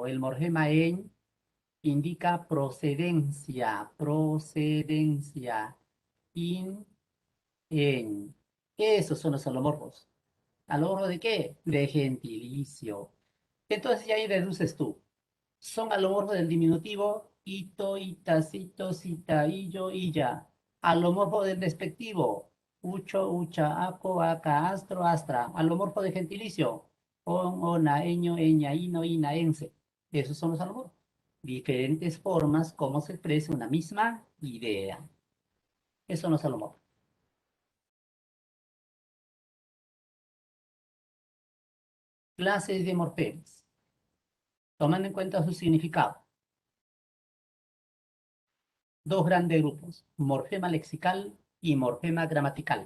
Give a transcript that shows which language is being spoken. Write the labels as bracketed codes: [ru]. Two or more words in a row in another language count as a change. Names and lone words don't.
[es] El morfema en indica procedencia, procedencia. In, en. Esos son los alomorfos. ¿Alomorfo de qué? De gentilicio. Entonces ya ahí deduces tú. Son alomorfos del diminutivo ito, ita, cito, cita, illo, illa. Alomorfo del despectivo. Ucho, ucha, aco, aca, astro, astra. Alomorfo de gentilicio. On, ona, eño, eña, ino, ina, ense. Esos son los alomorfos. Diferentes formas como se expresa una misma idea. Esos son los alomorfos. Clases de morfemas. Tomando en cuenta su significado. Dos grandes grupos, morfema lexical y morfema gramatical.